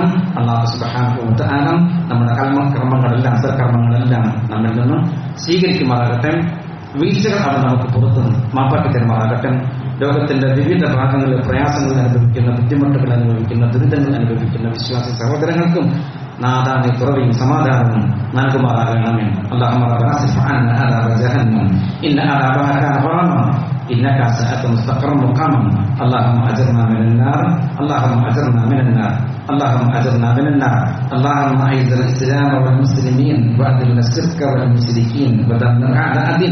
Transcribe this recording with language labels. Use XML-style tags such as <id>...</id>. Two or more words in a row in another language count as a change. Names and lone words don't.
<ar>الله سبحانه وتعالى</ar> <ml>നമ്മുടെ കർമ്മങ്ങളെല്ലാം സൽക്കർമ്മങ്ങളെല്ലാം നമ്മിൽ നിന്നും സ്വീകരിക്കുമാറാകട്ടെ. വീഴ്ചകൾ അവൻ നമുക്ക് പുറത്തു മാപ്പാക്കി തരുമാറാകട്ടെ. ലോകത്തിന്റെ വിവിധ ഭാഗങ്ങളിൽ പ്രയാസങ്ങൾ അനുഭവിക്കുന്ന, ബുദ്ധിമുട്ടുകൾ അനുഭവിക്കുന്ന, ദുരിതങ്ങൾ അനുഭവിക്കുന്ന വിശ്വാസി സഹോദരങ്ങൾക്കും നാഥാനെ തുറവിയും സമാധാനവും നൽകുമാറാകണമേ.</ml> <ar>اللهم ربنا اصرف عنا عذاب جهنم إن عذابها كان غراما إنك ساءت مستقرا مقاما. اللهم أجرنا من النار، اللهم أجرنا من النار، اللهم أجرنا من النار. اللهم أعز الإسلام والمسلمين وأذل الشرك والمشركين ودمر أعداء الدين.</ar>